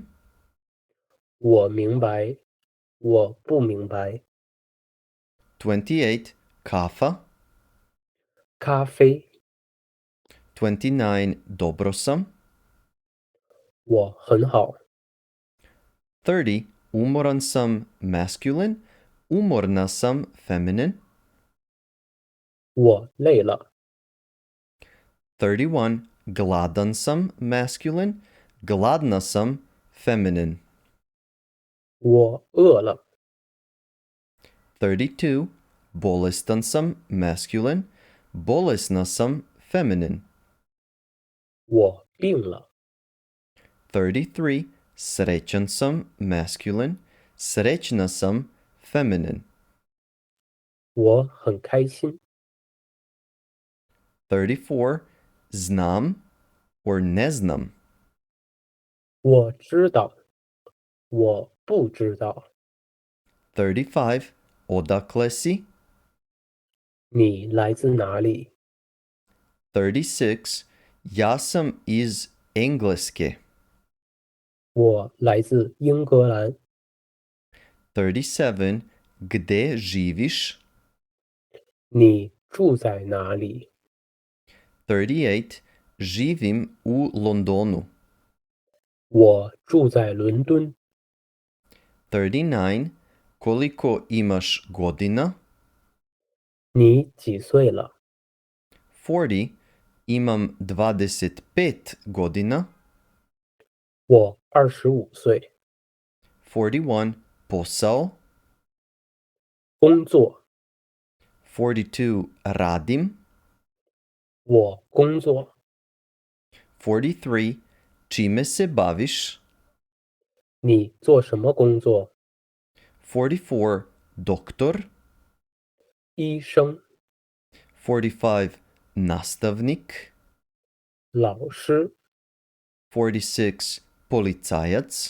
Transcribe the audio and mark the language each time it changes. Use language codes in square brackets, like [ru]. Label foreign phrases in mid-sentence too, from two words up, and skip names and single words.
[zh] 我明白。我不明白。 [sr] 28, kafa. [zh] 咖啡。 [sr] 29, dobro sam. [zh] 我很好。 [sr] 30, umoran sam, masculine. Umorna sam, feminine. [zh] 我累了。 [sr] 31, gladan sam, masculine. Gladna sam, feminine. [zh] 我饿了。 [sr] 32, bolestan sam, masculine. Bolesna sam, feminine. [zh] 我病了。 [sr] 33, srećan sam, masculine. Srećna sam, feminine. [zh] 我很开心。 [sr] 34, znam or ne znam. [zh] 我知道。我不知道。 [sr] 35, odakle si? [zh] 你来自哪里？ [sr] 36, ja sam iz Engleske. [zh] 我来自英格兰。 [sr] 37. Gde živiš? [zh] 你住在哪里？ [sr] 38. Živim u Londonu. [zh] 我住在伦敦。 [sr] 39. Koliko imaš godina? [zh] 你几岁了？ [sr] 40. Imam 25 godina. [zh] 我25岁。 [sr] 41. Posao. [zh] 工作。 [sr] 42. Radim. [zh] 我工作。 [sr] 43. Čime se baviš? [zh] 你做什么工作？ [sr] 44. Doktor. [zh] 医生。 [sr] 45. Nastavnik. [zh] 老师。 [sr] 46. Policajac.